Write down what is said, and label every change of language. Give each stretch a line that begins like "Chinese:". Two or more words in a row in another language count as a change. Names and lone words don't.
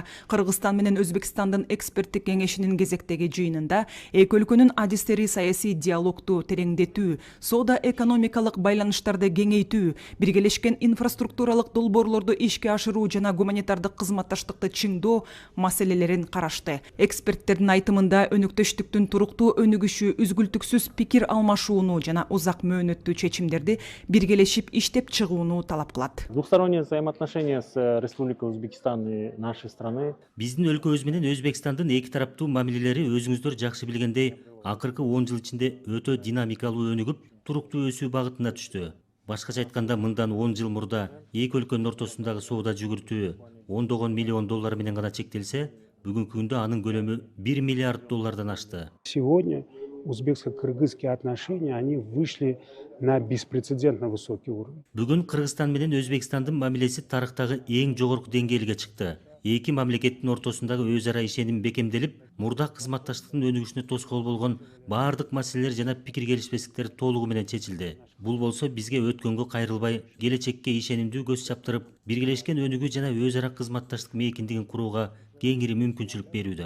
Kyrgyz: Кыргызстан менен Өзбекстандын эксперттик кеңешинин кезектеги жыйынында эки өлкөнүн адистери саясий диалогду тереңдетүү, соода экономикалык байланыштарды кеңейтүү, биргелешкен инфраструктуралык долбоорлорду ишке ашыруу жана гуманитардык кызматташтыкты чыңдоо маселелерин карашты. Эксперттердин айтымында өнөктөштүктүн туруктуу өнүгүшү, үзгүлтүксүз пикир алмашууну жана узак мөөнөт чечимдерди биргелешип иштеп чыгууну талап кылат.
Russian: Двухсторонние взаимоотношения с Республикой Узбекистан и нашей страны.
Kyrgyz: Биздин өлкөбүз менен Өзбекстандын эки тараптуу мамилелери өзүңүздөр жакшы билгендей, акыркы 10 жыл ичинде өтө динамикалуу өнүгүп, туруктуу өсүү багытына түштү. Башкача айтканда, мындан 10 жыл мурда эки өлкөнүн ортосундагы соода жүгүртүү $10 миллион менен гана чектелсе, бүгүнкү күндө анын көлөмү $1 миллиард ашты.
Russian: Сегодня узбекско-кыргызские отношения, они вышли на беспрецедентно высокий уровень.
Kyrgyz: Бүгүн Кыргызстан менен Өзбекстандын мамилеси тарыхтагы эң жогорку деңгээлге чыкты. Эки мамлекеттин ортосундагы өз ара ишеним бекемделип, мурда кызматташтыктын өнүгүшүнө тоскоол болгон баардык маселелер жана пикир келишпестиктер толугу менен чечилди. Бул болсо бизге өткөнгө кайрылбай, келечекке ишенимдүү көз чаптырып, биргелешкен өнүгүү жана өз ара кызматташтык мейкиндигин курууга кеңири мүмкүнчүлүк берүүдө.